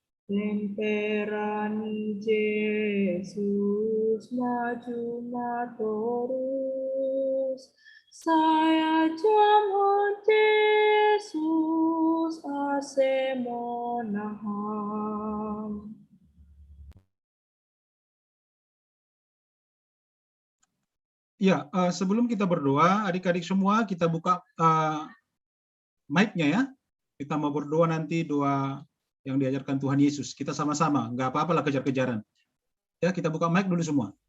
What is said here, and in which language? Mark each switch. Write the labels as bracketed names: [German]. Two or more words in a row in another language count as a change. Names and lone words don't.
[Batak Simalungun] Lemperani Jesus maju matorus, saya jamun Jesus ase monaham. [Indonesian] Ya, sebelum kita berdoa, adik-adik semua kita buka mic-nya ya. Kita mau berdoa nanti doa yang diajarkan Tuhan Yesus. Kita sama-sama, nggak apa-apa lah kejar-kejaran. Ya, kita buka mic dulu semua.